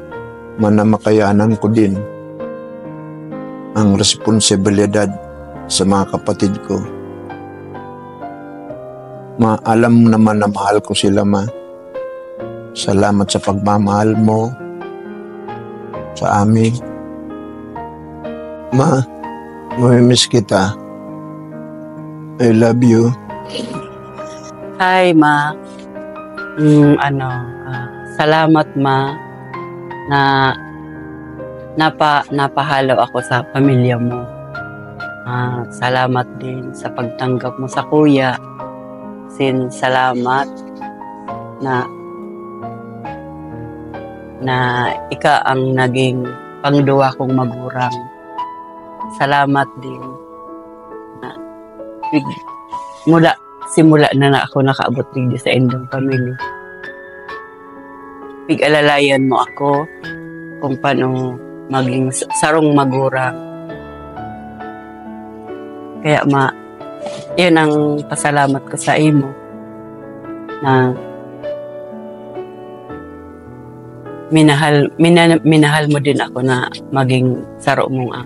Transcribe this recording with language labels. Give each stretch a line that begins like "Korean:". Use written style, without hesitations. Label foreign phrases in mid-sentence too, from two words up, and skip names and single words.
Filipino: Makayanan ko din ang responsibilidad sa mga kapatid ko. Ma, alam naman na mahal ko sila, ma. Salamat sa pagmamahal mo sa amin. Ma, mamimiss kita.
English: I love you.
Filipino: Hi, ma. Salamat, ma. Na napahalo ako sa pamilya mo. Salamat din sa pagtanggap mo sa kuya.
Bikol: Salamat na ika ang naging pangduwa kong magurang.
Filipino: Salamat din na simula na ako nakaabot din sa endong pamilya.
Bikol: Pig-alalayan mo ako kung paano maging sarong magurang.
Filipino: Kaya yun ang pasalamat ko sa imo na minahal mo din ako na maging saro mong ako.